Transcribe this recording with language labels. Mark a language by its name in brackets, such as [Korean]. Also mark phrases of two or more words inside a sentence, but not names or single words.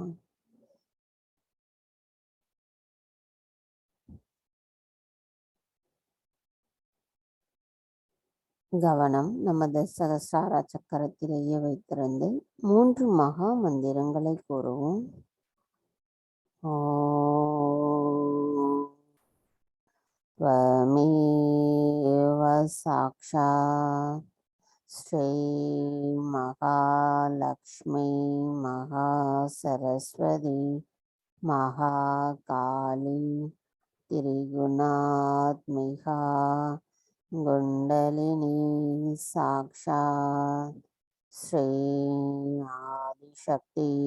[Tamil] கவனம் நமது சகசிரார சக்கரத்திலேயே வைத்திருந்து 3 மகா மந்திரங்களை கூறுவோம். [Sanskrit] त्वमेव साक्षात् श्री महालक्ष्मी महासरस्वती महाकाली त्रिगुणात्मिका कुण्डलिनी साक्षात् श्री आदिशक्ति